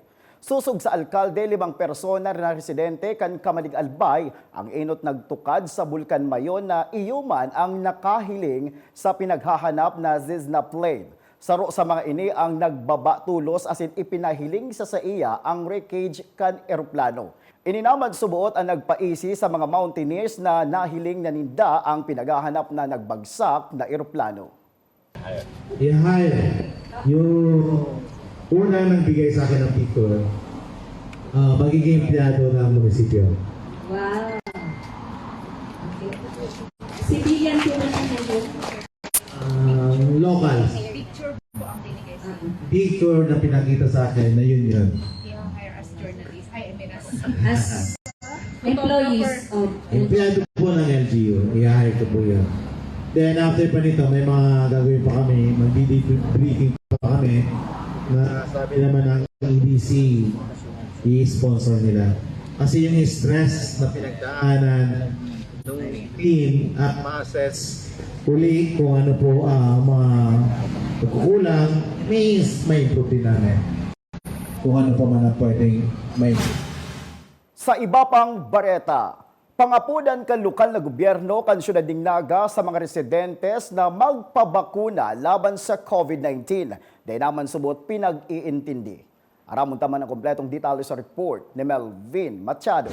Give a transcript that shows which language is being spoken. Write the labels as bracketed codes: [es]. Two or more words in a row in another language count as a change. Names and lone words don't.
[bik] Susog sa alkalde, 5 persona na residente kan Kamalig Albay ang enot nagtukad sa Bulkan Mayon na iyuman ang nakahiling sa pinaghahanap na Cessna plane. Saro sa mga ini ang nagbaba tulos asin ipinahiling sa iya ang wreckage kan eroplano. Ininamad subuot ang nagpaisi sa mga mountaineers na nahiling na ninda ang pinaghahanap na nagbagsak na eroplano. [tl] I-hire yung unang nagbigay sa akin ng picture, magiging empleyado ng munisipyo. Wow. Okay. Civilian po naman yun? [en] Locals. [tl] Picture na pinakita sa akin na yun. [en] Yung hire as journalist, As employees of [tl] Empleyado po ng LGU, i-hire ko po yun. Then after pa nito, may mga gagawin pa kami, mag-briefing pa kami na sabi naman ng EDC, i-sponsor nila. Kasi yung stress na pinagdaanan ng team at ma-assess uli kung ano po mga pagkukulang, may improve din namin. Kung ano pa man ang pwedeng may [bik] Sa iba pang bareta, pangapudan kan lokal na gobyerno kan siyudad ng Naga sa mga residentes na magpabakuna laban sa COVID-19. Dahil naman subot pinag-iintindi. Aramon taman ang kompletong detalye sa report ni Melvin Machado.